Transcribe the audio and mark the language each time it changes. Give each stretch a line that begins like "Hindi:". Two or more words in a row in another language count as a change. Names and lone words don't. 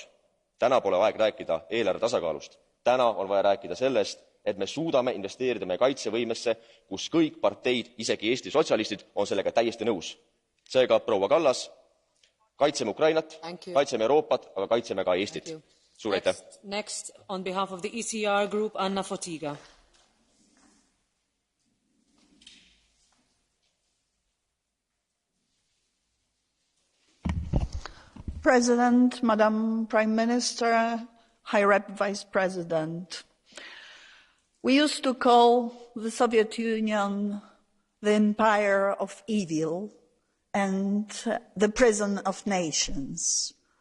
Estonian: Täna pole aeg rääkida eelarve tasakaalust. Täna on vaja rääkida sellest, et me suudame investeerida meie kaitsevõimesse, kus kõik parteid, isegi Eesti sotsialistid, on sellega täiesti nõus. Seega, proua Kallas, kaitseme Ukrainat, kaitseme Euroopat, aga kaitseme ka Eestit. Suur aitäh!
English: Next, on behalf of the ECR group, Anna Fotiga. President, Madam Prime Minister, High Rep Vice President, we used to call the Soviet Union the empire of evil and the prison of nations.